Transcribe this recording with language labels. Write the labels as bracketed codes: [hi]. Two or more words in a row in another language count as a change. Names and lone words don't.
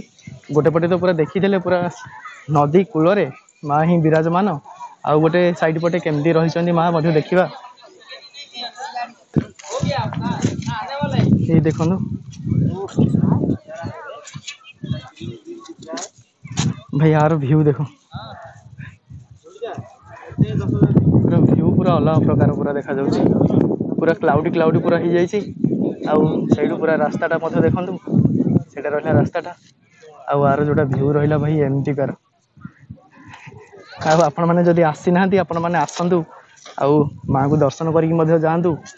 [or] ଗୋଟେ ପଟେ ତ ପୁରା ଦେଖିଦେଲେ ପୁରା ନଦୀ କୂଳରେ ମା ହିଁ ବିରାଜମାନ। ଆଉ ଗୋଟେ ସାଇଡ ପଟେ କେମିତି ରହିଛନ୍ତି ମା ମଧ୍ୟ ଦେଖିବା। ଏଇ ଦେଖନ୍ତୁ ଭାଇ [hi] यार व्यू देखो [or] ପୁରା ଭ୍ୟୁ ପୁରା ଅଲଗା ପ୍ରକାର ପୁରା ଦେଖାଯାଉଛି। ପୁରା କ୍ଲାଉଡି ପୁରା ହେଇଯାଇଛି। ଆଉ ସେଇଠୁ ପୁରା ରାସ୍ତାଟା ମଧ୍ୟ ଦେଖନ୍ତୁ ସେଇଟା ରହିଲା ରାସ୍ତାଟା। ଆଉ ଆର ଯୋଉଟା ଭ୍ୟୁ ରହିଲା ଭାଇ ଏମିତିକାର। ଆଉ ଆପଣମାନେ ଯଦି ଆସିନାହାନ୍ତି ଆପଣମାନେ ଆସନ୍ତୁ ଆଉ ମାଆଙ୍କୁ ଦର୍ଶନ କରିକି ମଧ୍ୟ ଯାଆନ୍ତୁ।